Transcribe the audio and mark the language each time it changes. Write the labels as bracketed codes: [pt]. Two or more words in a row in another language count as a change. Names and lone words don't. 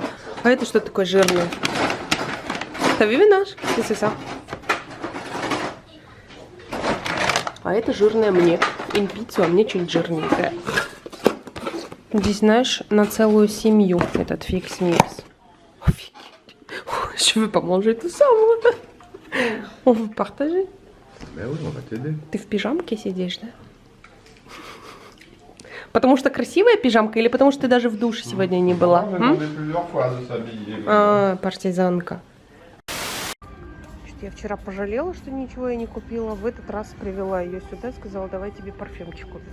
[ru] А это что такое жирное? Это вивинаж, сиса. А это жирное мне. Им пиццу, а мне чуть жирненькое. Здесь, знаешь, на целую семью этот фикс микс. [fr] Je veux pas manger tout ça, moi. On veut partager. Ben oui, on va t'aider. [ru] Ты в пижамке сидишь, да? Потому что красивая пижамка или потому что ты даже в душе сегодня не была? А, партизанка. Я вчера пожалела, что ничего я не купила. В этот раз привела ее сюда, сказала, давай тебе парфюмчик купим.